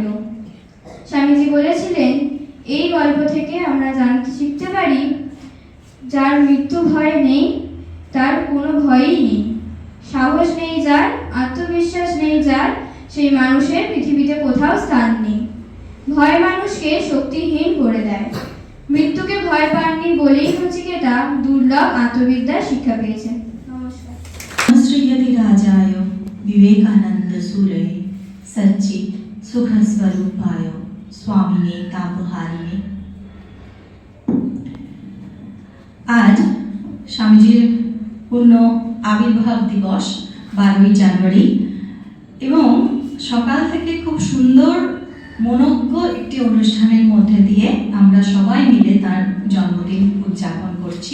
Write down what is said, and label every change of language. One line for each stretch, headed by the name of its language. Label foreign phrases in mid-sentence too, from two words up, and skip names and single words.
Bangla: স্বামীজি বলেছিলেন, এই গল্প থেকে আমরা শিখতে পারি, যার মৃত্যু ভয় নেই তার কোনো ভয়ই নেই। সাহস নেই যার, আত্মবিশ্বাস নেই যার, সেই মানুষের পৃথিবীতে কোথাও স্থান নেই। ভয় মানুষকে শক্তিহীন করে দেয়। মৃত্যুকে ভয় পাননি বলেই নচিকেতা দুর্লভ আত্মবিদ্যার শিক্ষা পেয়েছেন। নমস্কার।
Sanskrit: श्रीयति राजाय विवेकानंद सूरय सच्चित सुख स्वरूपाय स्वामिने तापहारिणे।
Bangla: आज স্বামীজির পূর্ণ আবির্ভাব দিবস 12ই জানুয়ারি এবং সকাল থেকে খুব সুন্দর মনোজ্ঞ একটি অনুষ্ঠানের মধ্যে দিয়ে আমরা সবাই মিলে তার জন্মদিন উদযাপন করছি।